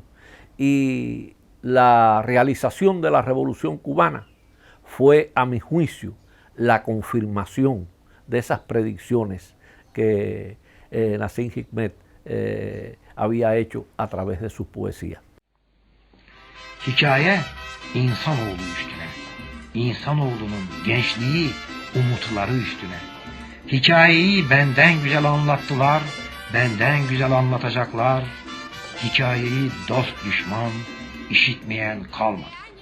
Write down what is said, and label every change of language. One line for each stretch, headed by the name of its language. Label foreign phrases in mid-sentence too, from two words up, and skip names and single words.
Spanish: Y la realización de la Revolución Cubana fue, a mi juicio, la confirmación de esas predicciones que Nassim Hikmet había hecho a través de sus poesías.
Turkish: Hikaye insanoğlu üstüne. İnsanoğlunun gençliği umutları üstüne. Hikayeyi benden güzel anlattılar, benden güzel anlatacaklar. Hikayeyi dost düşman işitmeyen kalmadı.